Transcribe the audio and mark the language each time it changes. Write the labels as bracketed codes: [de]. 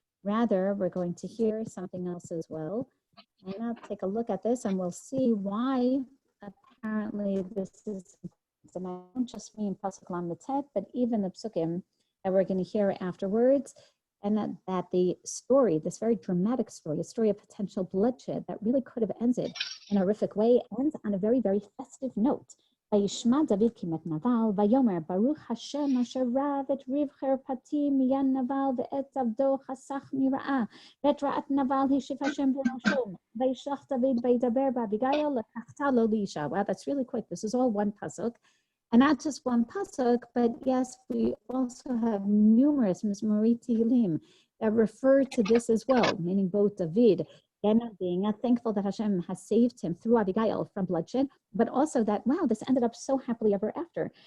[en] Rather, we're going to hear something else as well. And I'll take a look at this and we'll see why apparently this is not just me in Pasuk Lamed, but even the psukim that we're going to hear afterwards. And that the story, this very dramatic story, a story of potential bloodshed that really could have ended in a horrific way, ends on a very, very festive note. [he] וישמע דוד כמת נבל, ויאמר ברוך השם אשר רב את ריב חרפתי מיין נבל ואת עבדו חסך מרעה, ואת רעת נבל השיב השם בראשו, וישלח דוד וידבר באביגיל לקחתה לו לאישה. [en] Wow, that's really quick. This is all one pasuk. And not just one pasuk, but yes, we also have numerous Mizmorei Tehillim that refer to this as well, meaning both David and being thankful that Hashem has saved him through Abigail from bloodshed, but also that, wow, this ended up so happily ever after.